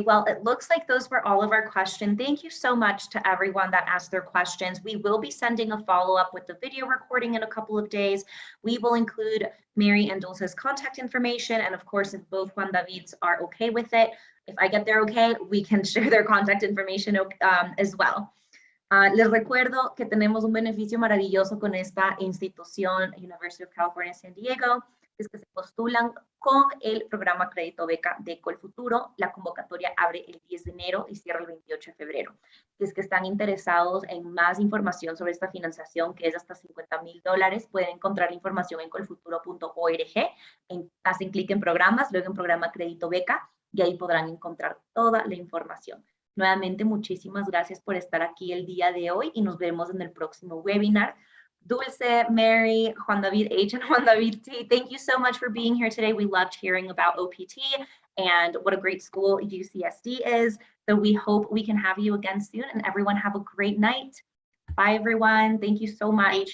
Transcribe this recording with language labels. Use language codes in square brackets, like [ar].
[en] Well, it looks like those were all of our questions. Thank you so much to everyone that asked their questions. We will be sending a follow-up with the video recording in a couple of days. We will include Mary and Dulce's contact information. And of course, if both Juan Davids are okay with it, if I get there okay, we can share their contact information as well. [es] Les recuerdo que tenemos un beneficio maravilloso con esta institución, University of California, San Diego, es que se postulan con el programa Crédito Beca de Colfuturo. La convocatoria abre el 10 de enero y cierra el 28 de febrero. Si es que están interesados en más información sobre esta financiación, que es hasta $50,000, pueden encontrar la información en colfuturo.org. Hacen clic en programas, luego en programa Crédito Beca, y ahí podrán encontrar toda la información. Nuevamente, muchísimas gracias por estar aquí el día de hoy y nos vemos en el próximo webinar. [en] Dulce, Mary, Juan David H, and Juan David T, thank you so much for being here today. We loved hearing about OPT and what a great school UCSD is. So we hope we can have you again soon, and everyone have a great night. Bye, everyone. Thank you so much.